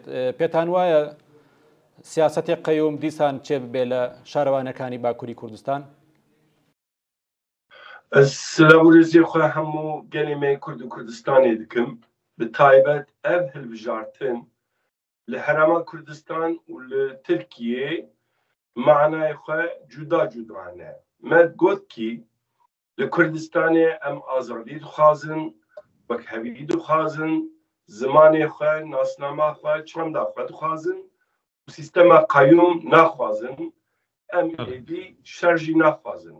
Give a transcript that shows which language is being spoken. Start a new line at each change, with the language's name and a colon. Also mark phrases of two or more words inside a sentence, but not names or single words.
Central Kurdish: پێتان وایە سیاسەتی قەیوم دیسان چێ ببێ لە شارەوانەکانی باکووری کوردستان؟
Kurdish: سلااوڕێزی خۆ هەموو گەلێمەی کورد و کوردستانی دکم، بە تایبەت ئەv هەڵبژاردن لە هەرێما کوردستان و لە تورکیە معنای خۆ جودا جودانە. me gotkî li Kurdistanê em azadî dixwazin، wekhevî dixwazin، zimanê xwe, nasnama xwe, çanda xwe dixwazin û sîstema qeyûm naxwazin, em êdî şer jî naxwazin.